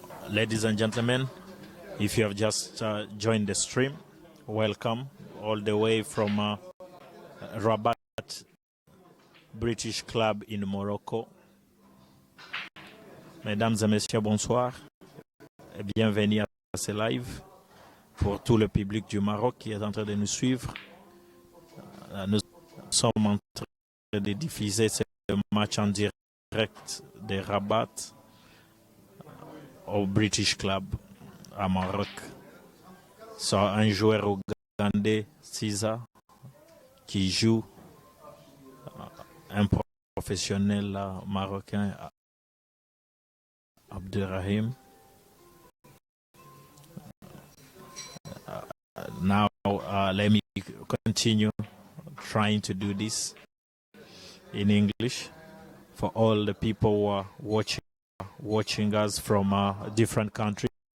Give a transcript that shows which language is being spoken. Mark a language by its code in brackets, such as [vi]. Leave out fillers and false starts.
[en] Ladies and gentlemen, if you have just joined the stream, welcome all the way from Rabat, British club in Morocco. [fr] Mesdames et messieurs, bonsoir et bienvenue à ce live pour tout le public du Maroc qui est en train de nous suivre. Nous sommes en train de diffuser ce match en direct de Rabat au British Club à Maroc. C'est un joueur ougandais, Caesar, qui joue un professionnel marocain, Abdrrahim. [en] Now let me continue trying to do this in English for all the people who are watching us from different countries.